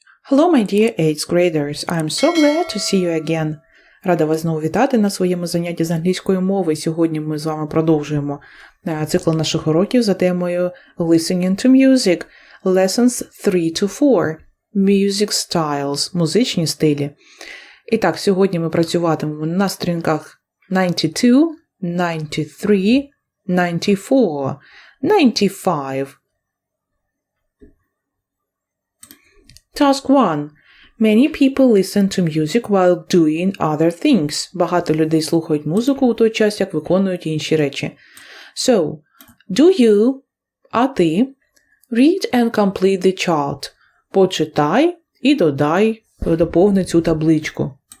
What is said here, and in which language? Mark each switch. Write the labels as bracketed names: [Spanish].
[English] Hello, my dear 8th graders. I'm so glad to see you again. [Ukrainian] Рада вас знову вітати на своєму занятті з англійської мови. Сьогодні ми з вами продовжуємо цикл наших уроків за темою Listening to Music, Lessons 3-4, Music Styles, музичні стилі. І так, сьогодні ми працюватимемо на сторінках 92, 93, 94, 95. [English] Task 1. Many people listen to music while doing other things. [Ukrainian] Багато людей слухають музику у той час, як виконують інші речі. [English] So, do you, [Ukrainian] а ти, [English] read and complete the chart. [Ukrainian] Почитай і доповни цю табличку.